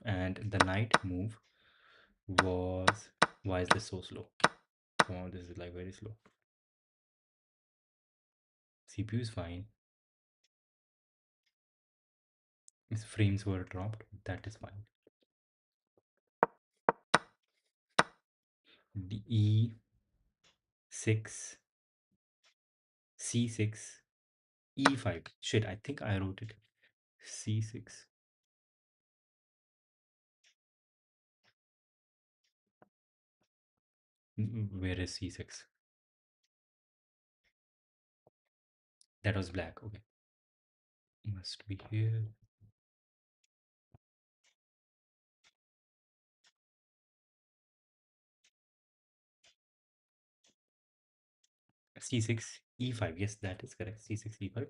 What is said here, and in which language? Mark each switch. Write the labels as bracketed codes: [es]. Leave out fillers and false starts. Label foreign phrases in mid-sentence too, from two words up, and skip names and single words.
[en] And the knight move was... Why is this so slow? Come on, this is like very slow. CPU is fine. Its frames were dropped. That is fine. E6, c6, e5. Shit, I think I wrote it. c6. Where is c6? That was black. Okay. Must be here. c6, e5. Yes, that is correct. c6, e5.